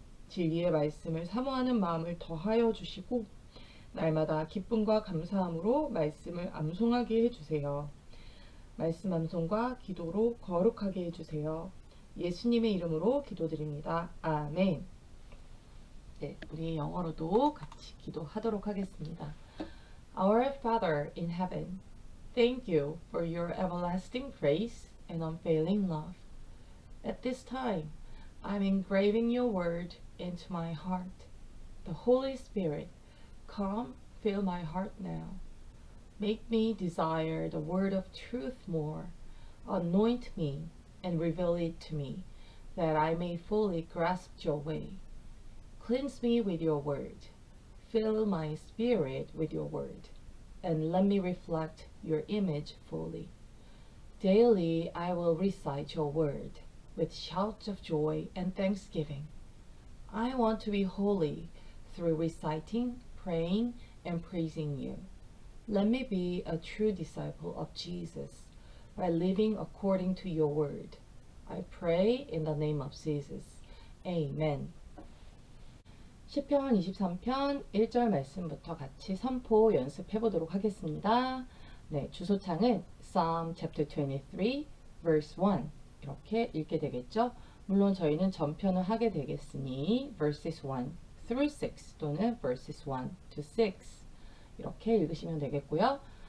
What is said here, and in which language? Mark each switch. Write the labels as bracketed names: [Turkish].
[Korean] 진리의 말씀을 사모하는 마음을 더하여 주시고 날마다 기쁨과 감사함으로 말씀을 암송하게 해주세요. 말씀 암송과 기도로 거룩하게 해주세요. 예수님의 이름으로 기도드립니다. 아멘. 네, 우리 영어로도 같이 기도하도록 하겠습니다. [English] Our Father in heaven, thank you for your everlasting grace and unfailing love. At this time, I'm engraving your word into my heart. The Holy Spirit, come, fill my heart now. Make me desire the word of truth more. Anoint me and reveal it to me, that I may fully grasp your way. Cleanse me with your word. Fill my spirit with your word, and let me reflect your image fully. Daily I will recite your word with shouts of joy and thanksgiving. I want to be holy through reciting, praying, and praising you. Let me be a true disciple of Jesus by living according to your word. I pray in the name of Jesus. Amen. [Korean] 시편 23편 1절 말씀부터 같이 선포 연습해 보도록 하겠습니다. 네, 주소창은 [English] Psalm chapter 23 verse 1 [Korean] 이렇게 읽게 되겠죠. 물론 저희는 전편을 하게 되겠으니 [English] verses 1 through 6 [Korean] 또는 [English] verses 1 to 6 [Korean] 이렇게 읽으시면 되겠고요.